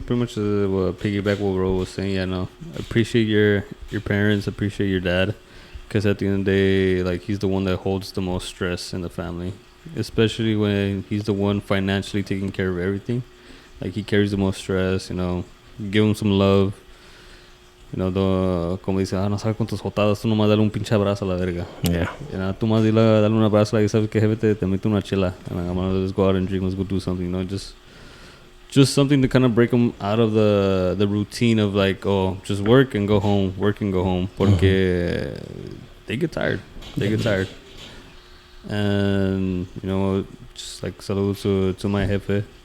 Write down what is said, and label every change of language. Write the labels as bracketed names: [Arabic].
[English] Pretty much piggyback what Ro was saying. Yeah, no. Appreciate your parents. Appreciate your dad, Because at the end of the day, like, he's the one that holds the most stress in the family, especially when he's the one financially taking care of everything. Like, he carries the most stress, you know. Give him some love. You know, [Spanish] como dice, no sabes con tus jotadas, tú nomás dale un pinche abrazo a la verga. [English] Yeah. You know, [Spanish] tú más dale un abrazo, like, sabes que jefe te mete una chela. [English] And like, I'm gonna let's go out and drink, let's go do something, you know, just something to kind of break them out of the routine of like, oh, just work and go home, [Spanish] porque [English] they get tired. And, you know, just like saludos to my jefe.